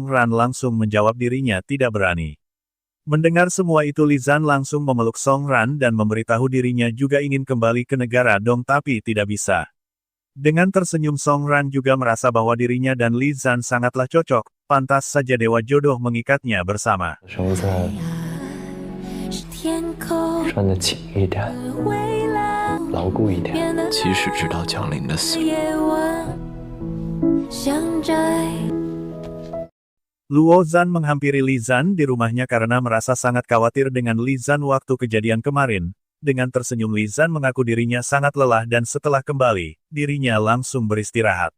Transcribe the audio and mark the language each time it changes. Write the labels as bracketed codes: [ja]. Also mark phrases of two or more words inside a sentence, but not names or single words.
[id] Song Ran langsung menjawab dirinya tidak berani. Mendengar semua itu Li Zan langsung memeluk Song Ran dan memberitahu dirinya juga ingin kembali ke negara Dong tapi tidak bisa. Dengan tersenyum Song Ran juga merasa bahwa dirinya dan Li Zan sangatlah cocok, pantas saja dewa jodoh mengikatnya bersama. [zh] 穿得紧一点，牢固一点，即使知道江林的死。 [id] Luo Zan menghampiri Li Zan di rumahnya karena merasa sangat khawatir dengan Li Zan waktu kejadian kemarin. Dengan tersenyum Li Zan mengaku dirinya sangat lelah dan setelah kembali, dirinya langsung beristirahat.